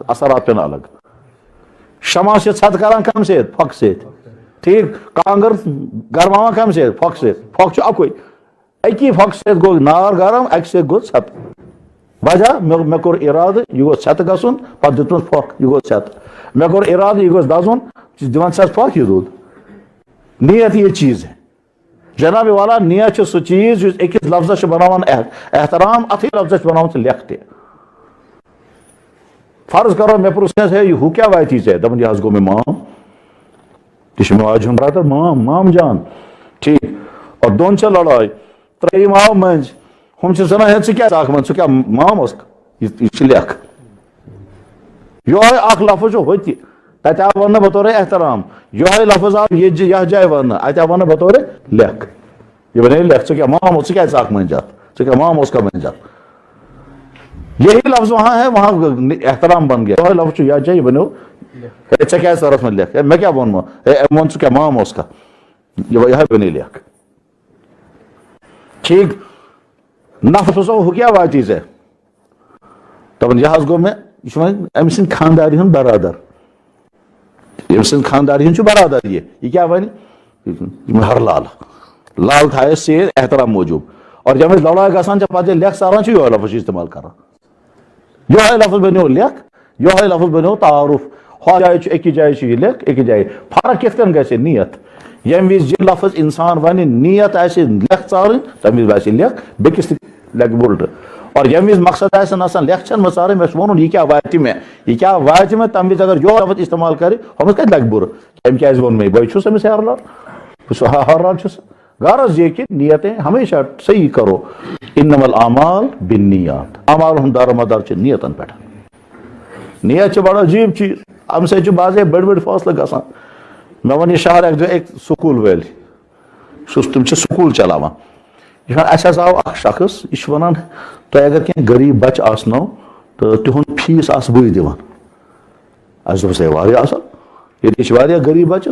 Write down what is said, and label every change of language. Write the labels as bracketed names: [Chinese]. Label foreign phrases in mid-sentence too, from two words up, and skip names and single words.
[Kashmiri] اثرات پیٚن الگ شمع چھِ ژھٮ۪تہٕ کران کمہِ سۭتۍ پھۄکہٕ سۭتۍ ٹھیک کانگر گرماوان کمہِ سۭتۍ پھۄکہٕ سۭتۍ پھۄکھ چھُ اکُے اکی پھۄکہٕ سۭتۍ گوٚو نار گرم اکہِ سۭتۍ گوٚو ژھٮ۪تہٕ وجہ مےٚ کوٚر ارادٕ یہِ گوٚژھ ژھٮ۪تہٕ گژھُن پتہٕ دیُتمس پھۄکھ یہِ گوٚو ژھٮ۪تہٕ مےٚ کوٚر ارادٕ یہِ گوٚژھ دزُن دِوان چھس پھۄکھ یہِ دوٚد [Urdu] نیت یہ چیز ہے جناب والا [Kashmiri] نیت چھُ سُہ چیز یُس أکِس لفظس چھُ بناوان احترام اتھٕے لفظس چھُ بناوان ژٕ لیکھ تہِ فرض کرو مےٚ پرُژھ کٲنٛسہِ ہے ہُہ کیٛاہ واتی ژےٚ دپان یہِ حظ گوٚو مےٚ مام تہِ چھُ مےٚ واجہِ ہُنٛد برادر مام جان ٹھیک اور دۄن چھےٚ لڑٲے ترٛیٚیِم آو مٔنٛزۍ ہُم چھِ ونان ہے ژٕ کیٛاہ ژاکھ ژٕ کیٛاہ مام اوسکھ یہِ چھِ لیکھ یہوے اکھ لفظ چھُ ہوٚتہِ تتہِ آو وننہٕ بطورے احترام یہوے لفظ آو یتھ جایہِ وننہٕ اتہِ آو وننہٕ بطورے لیکھ یہ بنے لیکھ ژٕ کیٛاہ مام ژٕ کیٛازِ ژاکھ مٔنٛزۍ ژٕ کیٛاہ مام اوسکھا مٔنٛزۍ [Urdu] یہی لفظ وہاں ہے وہاں احترام بن گیا [Kashmiri] یہوے لفظ چھُ یتھ جایہِ یہِ بنیو ہے ژےٚ کیٛازِ ژٔرٕتھ وۄنۍ لیکھ مےٚ کیٛاہ ووٚنمو ہے أمۍ ووٚن ژٕ کیٛاہ مام اوسکھا یہوے بنے لیکھ ٹھیک نفر پرٛژھو ہُہ کیٛاہ واتی ژےٚ دپان یہِ حظ گوٚو مےٚ یہِ چھُ وۄنۍ أمۍ سٕنٛدِ خانٛدارِ ہُنٛد برادر أمۍ سٕنٛدِ خانٛدارِ ہُنٛد چھُ برادر یہِ کیٛاہ وَنہِ ہر لال لال تھایس سۭتۍ احترام موٗجوٗب [Urdu] اور جب [Kashmiri] أسۍ لڑٲے گژھان چھِ پتہٕ ییٚلہِ لیکھ ژاران چھِ یہوے لفظ چھِ استعمال کران یہوے لفظ بنیو لیکھ یہوے لفظ بنیو تعارف ہۄ جایہِ چھُ أکِس جایہِ چھُ یہِ لیکھ أکِس جایہِ فرق کِتھ کٔنۍ گژھِ نیت ییٚمہِ وِزِ یہِ لفظ انسان ونہِ نیت آسہِ لیکھ ژارٕنۍ تمہِ وِزِ باسہِ لیکھ بیٚکِس تہِ لیکھِ اُلٹہٕ اور ییٚمہِ وِزِ مقصد آسن آسان لیکھ چھنہٕ مےٚ ژارٕنۍ مےٚ چھُ وَنُن یہِ کیٛاہ واتہِ مےٚ تمہِ وِزِ اگر یہوے لفظ استعمال کرِ ہُمِس کتہِ لگہِ بُرٕ أمۍ کیٛازِ ووٚن مےٚ بہٕ چھُس أمِس ہر لال بہٕ چھُس ہر لال چھُس [Urdu] غرض یہ کہ نیتیں ہمیشہ صحیح کرو [Kashmiri] انما [Arabic] الاعمال بالنیات [Kashmiri] اعمال ہُنٛد دارمدار چھُ نیتن پٮ۪ٹھ نیت چھِ بڑٕ عجیٖب چیٖز امہِ سۭتۍ چھُ بعضے بٔڑۍ بٔڑۍ فٲصلہٕ گژھان مےٚ ووٚن یہِ شہر اکہِ دۄہ أکۍ سکوٗل وٲلۍ تِم چھِ سکوٗل چلاوان یہِ چھُ ونان اسہِ حظ آو اکھ شخص یہِ چھُ ونان تۄہہِ اگر کینٛہہ غریٖب بچہِ آسنو تہٕ تِہُنٛد فیٖس آسہٕ بٕے دِوان اسہِ دوٚپُس ہے واریاہ اصل ییٚتہِ چھِ واریاہ غریٖب بچہِ